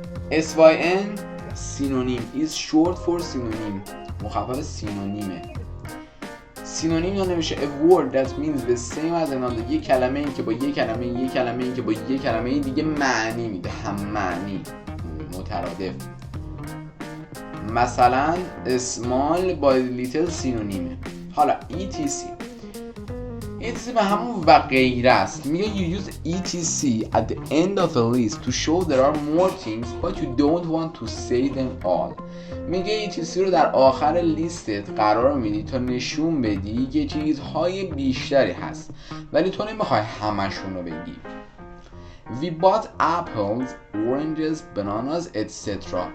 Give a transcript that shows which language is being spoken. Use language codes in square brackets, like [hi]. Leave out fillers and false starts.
[en] syn synonym is short for synonym. [fa] مخفف سینونیمه. سینونیم یا نمیشه [en] a word that means the same as another. [fa] یک کلمه این که با یک کلمه این که با یک کلمه دیگه معنی میده، هم معنی، مترادف. مثلا small با little سینونیمه. حالا etc به همون و غیره است. [en] میگه you use etc at the end of a list to show there are more things but you don't want to say them all. [fa] میگه etc رو در آخر لیستت قرار میدی تا نشون بدی که چیزهای بیشتری هست ولی تو نمیخوای همشون رو بگی. [en] We bought apples, oranges, bananas, etc.